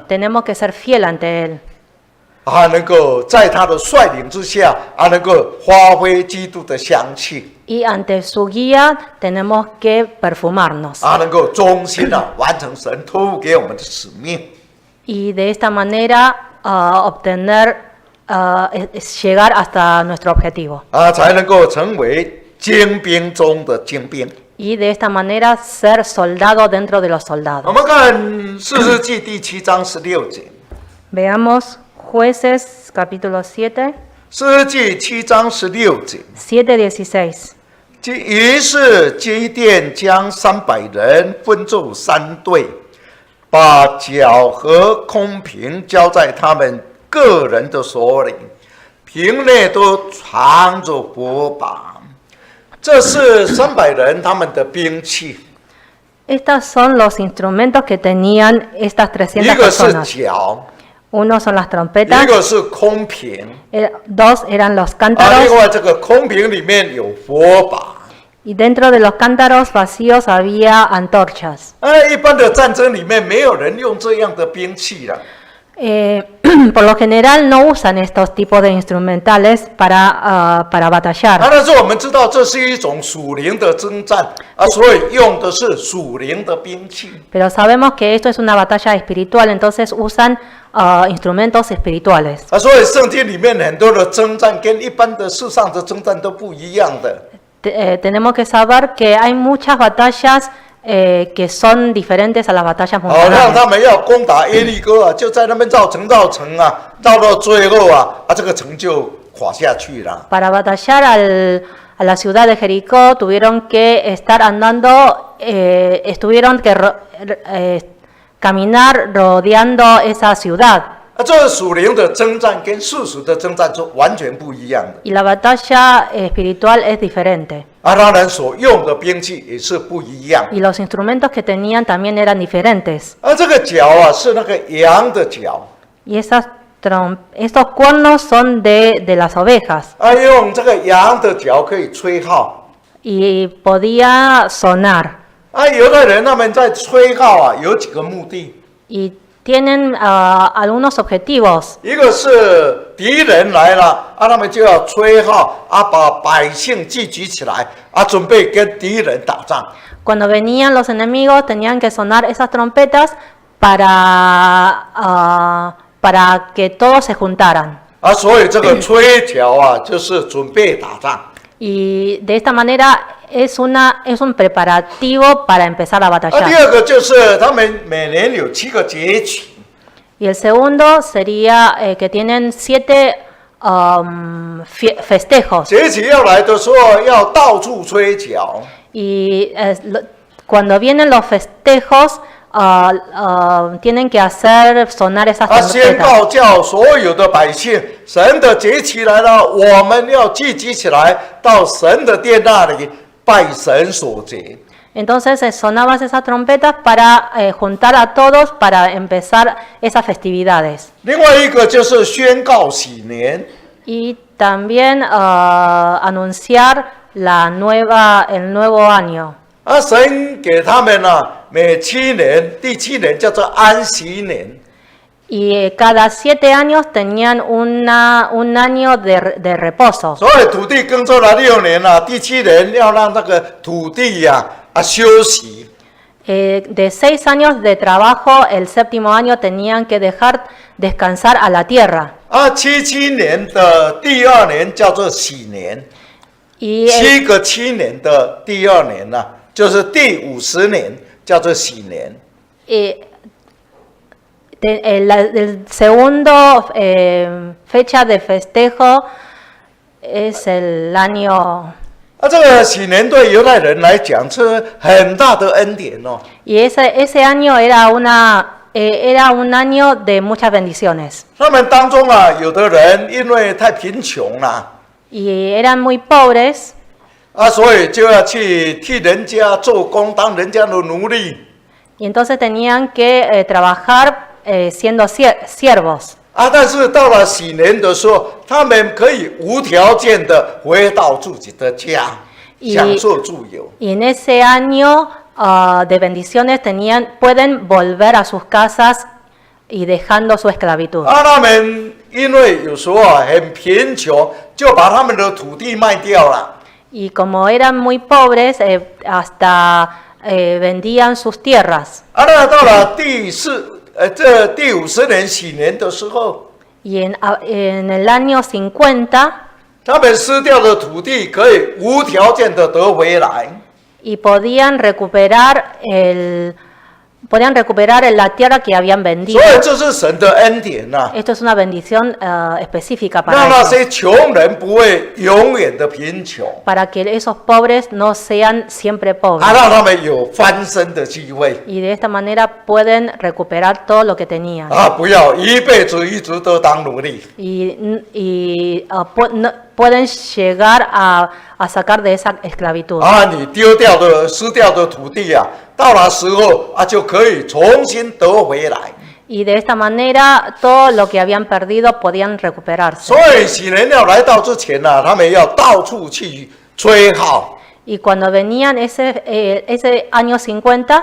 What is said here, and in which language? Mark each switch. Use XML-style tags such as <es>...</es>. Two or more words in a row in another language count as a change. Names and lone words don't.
<es>Tenemos que ser fiel ante Él</es> <zh>啊，能够在他的率领之下啊，能够发挥基督的香气</zh> <es>y ante su guía tenemos que perfumarnos</es> <zh>啊，能够忠心的、完成神托付给我们的使命</zh> <es>y de esta manera llegar hasta nuestro objetivo</es> <zh>啊，才能够成为精兵中的精兵。</zh> <es>y de esta manera ser soldado dentro de los</es> <zh>我</zh> <es>soldados.</es> <zh>们看士师记第7章16节，</zh> <es>Veamos Jueces capítulo 7,</es> <zh>士师记7章16节。 7:16. 于是基甸将300人分作3队，把角和空瓶交在他们个人的手里，瓶内都藏着火把。这是300人他们的兵器，</zh> <es>Estos son los instrumentos que tenían estas</es> <zh>一 300 个是</zh> <es>personas.</es> <zh>角，</zh> <es>Uno son las</es> <zh>一</zh> <es>trompetas,</es> <zh>个是空瓶。</zh> <es>dos eran los</es> <zh>啊，另</zh> <es>cántaros</es> <zh>外这个空瓶里面有火把。</zh> <es>y dentro de los cántaros vacíos había antorchas.</es> <zh>一般的战争里面没有人用这样的兵器了。</zh> <es>Por lo general no usan estos tipos de instrumentales para 啊， batallar.</es> <zh>但是我们知道这是一种属灵的征战啊，所以用的是属灵的兵器</zh> <es>Pero sabemos que esto es una batalla espiritual, entonces usan instrumentos espirituales.</es> <zh>啊，所以圣经里面很多的征战跟一般的世上的征战都不一样的</zh> <es>tenemos que saber que hay muchas batallas que son diferentes a las batallas</es> <zh>好，让</zh> <es>mundiales.</es> <zh>他们要攻打耶利哥啊，就在那边绕城啊，绕到最后啊，这个城就垮下去了。</zh> <es>Para batallar a la ciudad de Jericó tuvieron que estar andando, estuvieron que caminar rodeando esa ciudad.</es> <zh>这属灵的征战跟世俗的征战是完全不一样的。</zh> <es>Y la batalla espiritual es diferente.</es> <zh>当然所用的兵器也是不一样。</zh> <es>Y los instrumentos que tenían también eran diferentes.</es> <zh>这个角啊是那个羊的角，</zh> <es>Y estos cuernos son de las ovejas.</es> <zh>用这个羊的角可以吹号。</zh> <es>Y podía sonar.</es> <zh>犹太人他们在吹号啊，有几个目的。</zh> <es>Y tienen algunos objetivos.</es> <zh>一个是敌人来了他们就要吹号把百姓聚集起来准备跟敌人打仗。</zh> <es>Cuando venían los enemigos tenían que sonar esas trompetas para que todos se juntaran.</es> <zh>所以这个吹角啊，就是准备打仗。</zh> <es>Y de esta manera es un preparativo para empezar a</es> <zh>第</zh> <es>batallar.</es> <zh>二个就是他们每年有7个节期。</zh> <es>Y el segundo sería que tienen 7 festejos.</es> <zh>节期要来的时候，要到处吹角。</zh> <es>Y cuando vienen los festejos, tienen que hacer sonar esas</es> <zh>宣</zh> <es>trompetas.</es> <zh>告叫所有的百姓，神的节期来了，我们要聚集起来，到神的殿那里拜神所节。</zh> <es>Entonces sonaban esas trompetas para juntar a todos para empezar esas festividades.</es> <zh>另外一个就是宣告喜年。</zh> <es>Y también anunciar el nuevo año.</es> <zh>神给他们每7年，第7年叫做安息年。</zh> <es>Y cada 7 años tenían un año de reposo.</es> <zh>所以土地耕作了6年第7年要让那个土地休息。</zh> <es>De 6 años de trabajo, el 7º año tenían que dejar descansar a la tierra.</es> <zh>77 年的第2年叫做喜年。</zh> <es>Y</es> <zh>7个7年的第2年就是第50年叫做喜年。</zh> <es>el segundo fecha de festejo es el año.</es> <zh>这个喜年对犹太人来讲是很大的恩典哦。</zh> <es>Y ese año era un año de muchas bendiciones.</es> <zh>他们当中有的人因为太贫穷了</zh> <es>Y eran muy pobres.</es> <zh>所以就要去替人家做工，当人家的奴隶。</zh> <es>Y entonces tenían que trabajar siendo siervos.</es> <zh>但是到了喜年的时候，他们可以无条件的回到自己的家，享受自由。</zh> <es>Y en ese año de bendiciones pueden volver a sus casas y dejando su esclavitud.</es> <zh>他们因为有时候很贫穷，就把他们的土地卖掉了。</zh> <es>Y como eran muy pobres, hasta vendían sus tierras.</es> <zh>那到了第50年喜年的时候，</zh> <es>Y en el año 50,</es> <zh>他们失掉的土地可以无条件的得回来。</zh> <es>y podían recuperar la tierra que habían vendido.</es> <zh>所以这是神的恩典</zh> <es>Esto es una bendición específica</es> <zh>让那</zh> <es>para</es> <zh>些穷人不会永远的贫穷，</zh> <es>que esos pobres no sean siempre pobres.</es> <zh>让他们有翻身的机会。</zh> <es>Y de esta manera pueden recuperar todo lo que tenían.</es> <zh>不要一辈子一直都当奴隶。</zh> <es>Y pueden llegar a sacar de esa esclavitud.</es> <zh>你失掉的土地到了时候就可以重新得回来。</zh> <es>Y de esta manera todo lo que habían perdido podían recuperarse.</es> <zh>所以喜年要来到之前他们要到处去吹号。</zh> <es>Y cuando venían ese año 50,</es>